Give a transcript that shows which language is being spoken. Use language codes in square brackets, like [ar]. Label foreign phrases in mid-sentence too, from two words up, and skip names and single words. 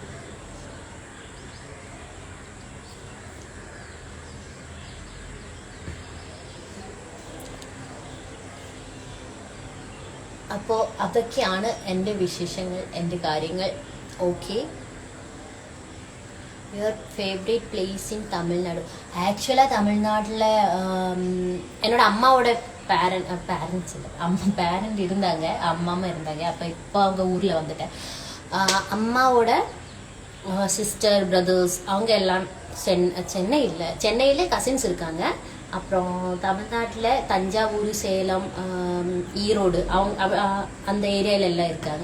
[ml] അപ്പോൾ അതൊക്കെയാണ് എൻ്റെ വിശേഷങ്ങൾ, എൻ്റെ കാര്യങ്ങൾ. [en] Okay, your favourite place in Tamil Nadu? [ml] ആക്ച്വലി തമിഴ്നാട്ടിലെ [ta] என்னோட அம்மாவோட பேரண்ட்ஸ் இல்லை, பேரண்ட் இருந்தாங்க, அம்மா இருந்தாங்க. அப்போ இப்போ அவங்க ஊரில் வந்துட்டேன். அம்மாவோட [en] sister brothers [ta] அவங்க எல்லாம் சென்னையில் கசின்ஸ் இருக்காங்க. அப்புறம் தமிழ்நாட்டில் தஞ்சாவூர், சேலம், ஈரோடு அவங்க அந்த ஏரியாவில் எல்லாம் இருக்காங்க.